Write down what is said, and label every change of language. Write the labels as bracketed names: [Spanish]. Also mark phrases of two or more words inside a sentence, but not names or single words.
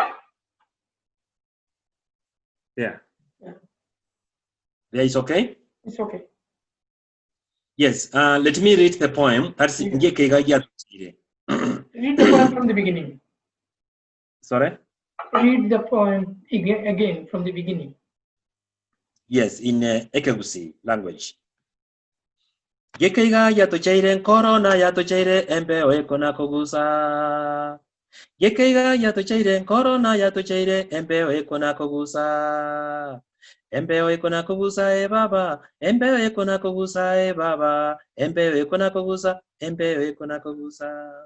[English] Yeah. Yeah, it's okay? It's okay. Yes, let me read the poem. Read the poem from the beginning. Sorry? Read the poem again from the beginning. Yes, in Ekegusi language. [Gusii] Gekeiga yatochaire corona yatochaire embe oekona kogusa. Gekeiga yatochaire corona yatochaire embe oekona kogusa. Embe oekona kogusa e baba, embe oekona kogusa e baba, embe oekona kogusa, embe oekona kogusa.